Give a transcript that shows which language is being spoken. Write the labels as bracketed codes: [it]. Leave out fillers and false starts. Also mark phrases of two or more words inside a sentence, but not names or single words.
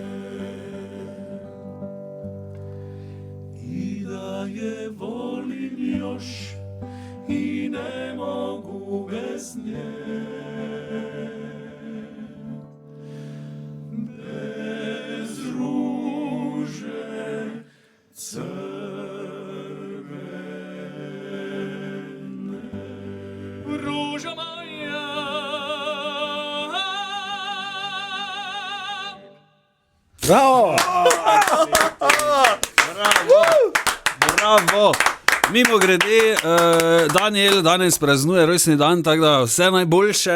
[hr] I da je volim još i ne mogu bez nje, bez ruže crvene. Ruža moja, [sl] Bravo! Bravo! Mimo grede, Daniel danes praznuje rojstni dan, tako da vse najboljše.